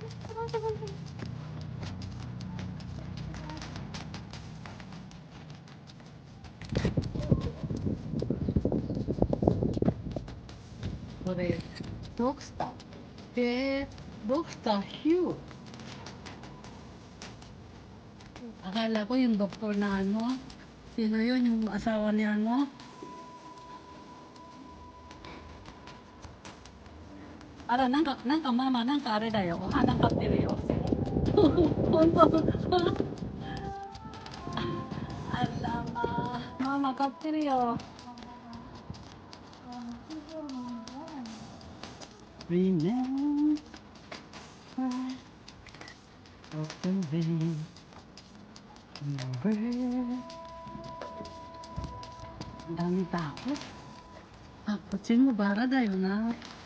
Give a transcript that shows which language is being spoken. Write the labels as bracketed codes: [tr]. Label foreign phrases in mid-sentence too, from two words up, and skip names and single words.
[ja] これ、ドクター。 [tl] ドクターヒュー。Akala ko yung doktor na sino yun, yung asawa ni [ja] あら、なんかママ、なんかあれだよ。お花買ってるよ。ほんと。あらママ買ってるよ。 [en] Remember of the day you were [ja] ダメだ。あ、こっちもバラだよな。